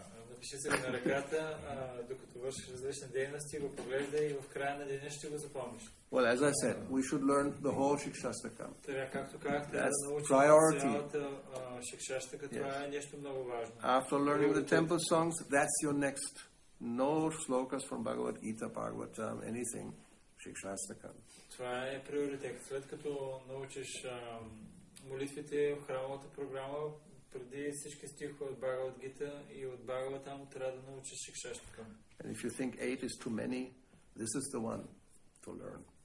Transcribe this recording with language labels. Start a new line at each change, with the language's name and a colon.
Bulgarian: Напиши се го на ръката, докато вършиш различни дейности, го поглеждай и в края на деня ще го запомниш.
English: Well, as I said, we should learn the whole Siksastaka.
Bulgarian: Както казах, трябва да научим цялата Siksastaka. Това е нещо много важно.
English: After learning the temple songs, that's your next. No slokas from Bhagavad Gita, Bhagavatam, anything. Siksastaka.
Bulgarian: Това е приоритет. След като научиш молитвите в храмовата програма, преди всички стихове от Бхагавад Гита и от Бхагаватам, трябва да научиш Siksastaka.
English: And if you think 8 is too many, this is the one to learn.